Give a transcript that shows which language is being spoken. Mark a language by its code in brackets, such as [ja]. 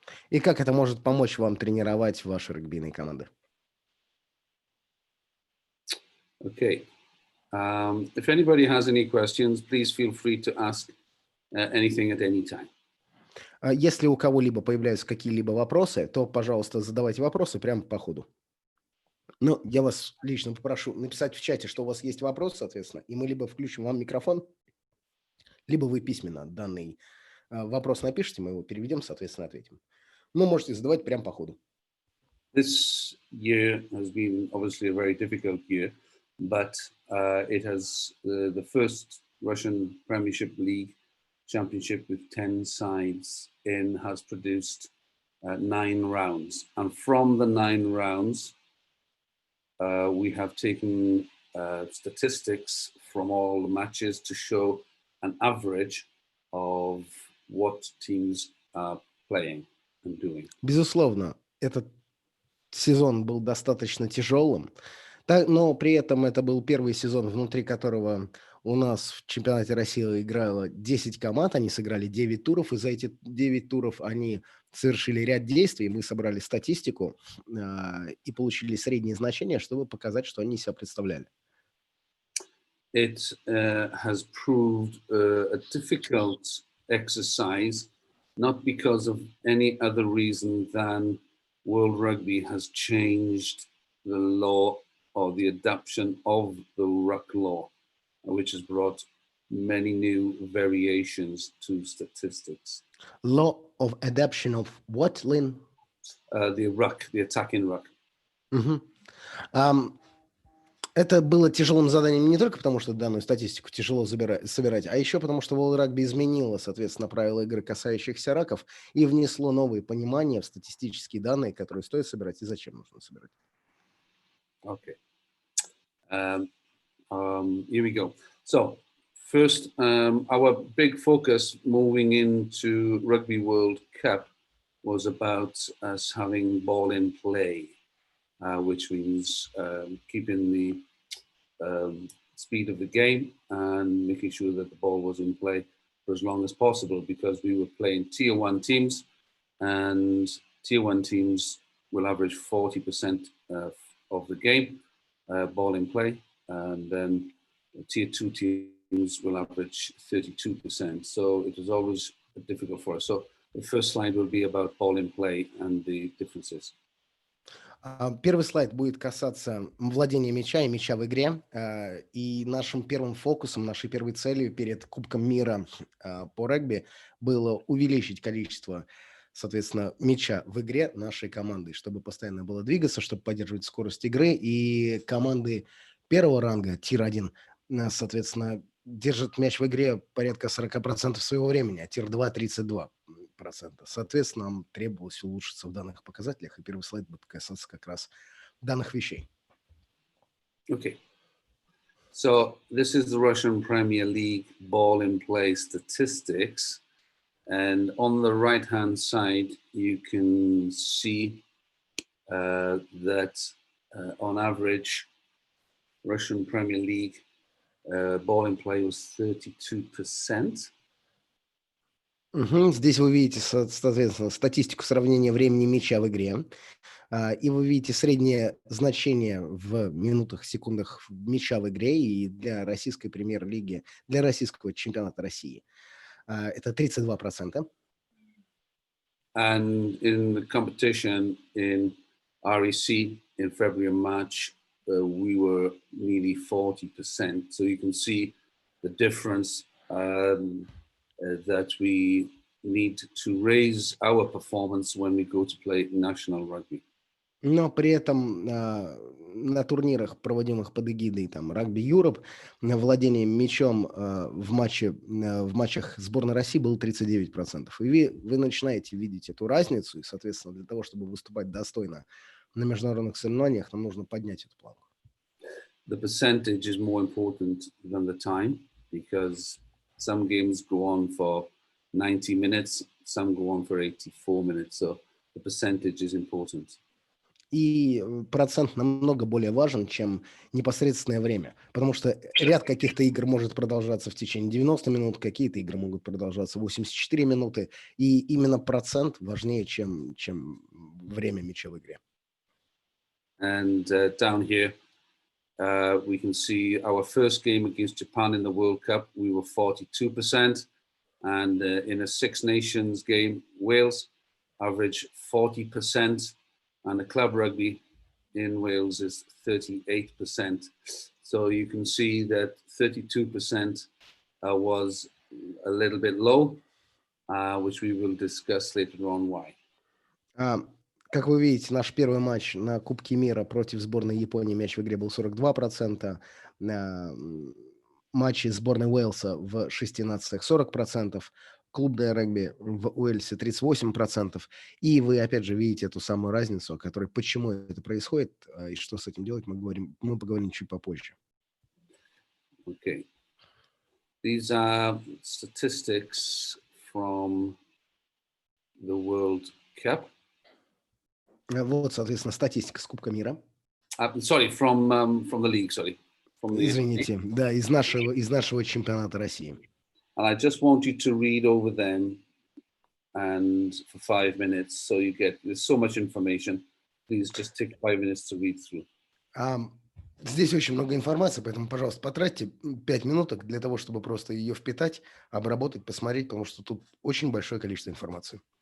[ru] И как это может помочь вам тренировать ваши регбийные команды. [en] Okay. If anybody has any questions, please feel free to ask anything at any time. [ru] Если у кого-либо появляются какие-либо вопросы, то, пожалуйста, задавайте вопросы прямо по ходу. Ну, я вас лично попрошу написать в чате, что у вас есть вопрос, соответственно, и мы либо включим вам микрофон, либо вы письменно данный вопрос напишите, мы его переведем, соответственно, ответим. Ну, можете задавать прямо по ходу. [en] This year has been obviously a very difficult year, but it has the first Russian Premiership League championship with 10 sides in has produced 9 rounds. And from the 9 rounds, we have taken statistics from all the matches to show an average of what teams are playing and doing. [ru] Безусловно, этот сезон был достаточно тяжелым, но при этом это был первый сезон, внутри которого у нас в чемпионате России играло 10 команд, они сыграли 9 туров, и за эти 9 туров они совершили ряд действий, мы собрали статистику и получили средние значения, чтобы показать, что они из себя представляли. [en] It has proved a difficult exercise, not because of any other reason than World Rugby has changed the law or the adoption of the ruck law, which has brought many new variations to statistics. Law of adoption of what, Lynn? The ruck, the attacking ruck. [ru] Это было тяжелым заданием не только потому, что данную статистику тяжело собирать, а еще потому, что World Rugby изменило, соответственно, правила игры, касающихся раков, и внесло новые понимания в статистические данные, которые стоит собирать и зачем нужно собирать. [en] Okay. Here we go. So, first, our big focus moving into Rugby World Cup was about us having ball in play, which means keeping the speed of the game and making sure that the ball was in play for as long as possible, because we were playing tier 1 teams, and tier 1 teams will average 40% of the game ball in play, and then tier 2 teams will average 32%. So it was always difficult for us. So the first slide will be about ball in play and the differences. [ru] Первый слайд будет касаться владения мяча и мяча в игре. И нашим первым фокусом, нашей первой целью перед Кубком мира по регби было увеличить количество, соответственно, мяча в игре нашей команды, чтобы постоянно было двигаться, чтобы поддерживать скорость игры. И команды первого ранга, тир-1, соответственно, держат мяч в игре порядка 40% своего времени, а тир-2 – 32%. Соответственно, нам требовалось улучшиться в данных показателях, и первый слайд будет касаться как раз данных вещей. [en] Okay. So this is the Russian Premier League ball in play statistics. And on the right-hand side, you can see that on average, Russian Premier League ball in play was 32%. [ru] Здесь вы видите, соответственно, статистику сравнения времени мяча в игре. И вы видите среднее значение в минутах, секундах мяча в игре и для российской премьер-лиги, для российского чемпионата России. Это 32%. [en] And in the competition in REC in February and March, we were nearly 40%. So you can see the difference that we need to raise our performance when we go to play national rugby. [ru] Но при этом на турнирах, проводимых под эгидой там, Rugby Europe, владение мячом в матчах сборной России было 39%. И вы начинаете видеть эту разницу, и, соответственно, для того, чтобы выступать достойно на международных соревнованиях, нам нужно поднять эту планку. [en] The percentage is more important than the time, because some games go on for 90 minutes, some go on for 84 minutes. So the percentage is important. [ru] И процент намного более важен, чем непосредственное время. Потому что ряд каких-то игр может продолжаться в течение 90 минут, какие-то игры могут продолжаться 84 минуты. И именно процент важнее, чем время мяча в игре. [en] And down here, we can see our first game against Japan in the World Cup, we were 42%. And in a Six Nations game, Wales average 40%. And the club rugby in Wales is 38%. So you can see that 32% was a little bit low, which we will discuss later on why. [ru] Как вы видите, наш первый матч на Кубке мира против сборной Японии, мяч в игре был 42%, на матче сборной Уэльса в 6 нациях 40%, клубное регби в Уэльсе 38%. И вы, опять же, видите эту самую разницу, о которой, почему это происходит и что с этим делать, мы поговорим чуть попозже. [en] Okay. These are statistics from the World Cup. [ru] Вот, соответственно, статистика с Кубка мира. [en] Sorry, from the league, sorry. [ru] Извините, да, из нашего чемпионата России. [en] And I just want you to read over them and for 5 minutes, so there's so much information. Please just take 5 minutes to read through. [ru] Здесь очень много информации, поэтому, пожалуйста, потратьте 5 минуток для того, чтобы просто ее впитать, обработать, посмотреть, потому что тут очень большое количество информации.